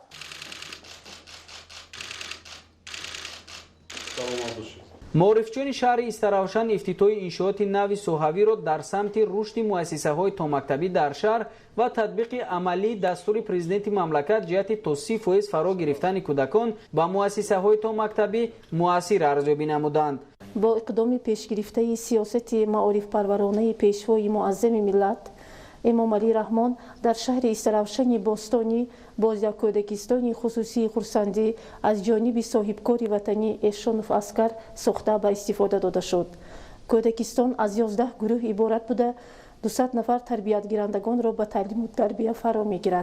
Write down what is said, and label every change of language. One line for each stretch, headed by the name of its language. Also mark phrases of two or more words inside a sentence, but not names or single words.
Tajik: معرفچیان شهر استاراوشان افتتاح انشاءات نو سوحوی را در سمت رشد مؤسسه‌های تامکتبی در شهر و تطبیق عملی دستور پرزیدنت مملکت جهت تا 30% فرا گرفتن کودکان با مؤسسه‌های تامکتبی مؤثر ارزیابی نمودند. با اقدام پیشگرفته سیاست معارف پرورانه پیشوای معظم ملت эмомалӣ раҳмон дар шаҳри истаравшани бостонӣ боз як кӯдакистони хусусии хурсандӣ аз ҷониби соҳибкори ватанӣ эшонов аскар сохта ба истифода дода шуд. кӯдакистон аз 11 гурӯҳ иборат буда 200 нафар тарбиятгирандагонро ба таълиму тарбия фаро мегирад.